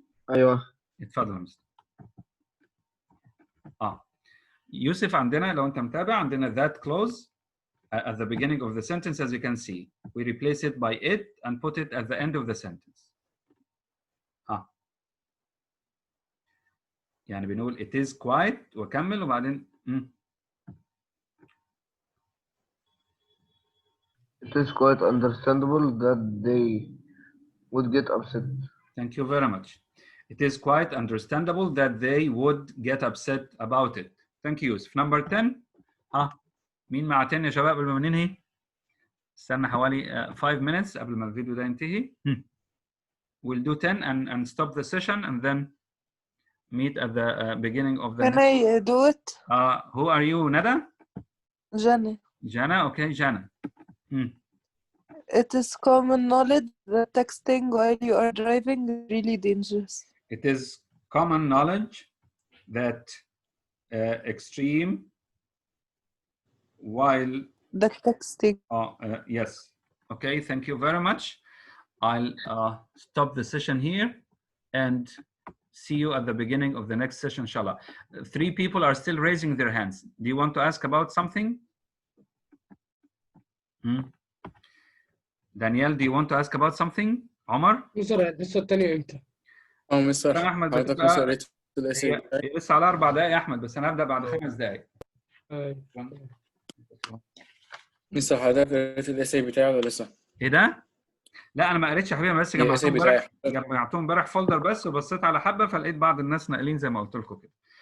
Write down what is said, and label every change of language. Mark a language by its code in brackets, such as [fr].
[ar] ايوه اتفضل يا مستر. يوسف عندنا لو انت متابع عندنا [en] that clause at the beginning of the sentence as you can see. We replace it by it and put it at the end of the sentence. [ar] يعني بنقول [en] it is quiet [ar] وكمل وبعدين [en] It is quite understandable that they would get upset. Thank you very much. It is quite understandable that they would get upset about it. Thank you. يوسف. Number 10. [ar] مين مع 10 يا شباب قبل ما ننهي؟ استنى حوالي [en] 5 minutes [ar] قبل ما الفيديو ده ينتهي. [en] We'll do 10 and stop the session and then meet at the beginning of the. Can I do it? Who are you, Nada? Jana. Jana, okay, Jana. It is common knowledge that texting while you are driving is really dangerous. It is common knowledge that extreme while the texting. Yes. Okay, thank you very much. I'll stop the session here and see you at the beginning of the next session, inshallah. 3 people are still raising their hands. Do you want to ask about something? Danielle, do you want to ask about something? [ar] عمر؟ لسه الثانية امتى؟ مستر أحمد حضرتك لسه قريت الاسئله هي لسه على 4 دقايق يا أحمد بس أنا هبدأ بعد 5 دقايق. مستر حضرتك قريت الاسئله بتاعي ولا لسه؟ إيه ده؟ لا أنا ما قريتش يا حبيبي أنا بس جمعتهم امبارح فولدر بس وبصيت على حبة فلقيت بعض الناس ناقلين زي ما قلت لكم كده.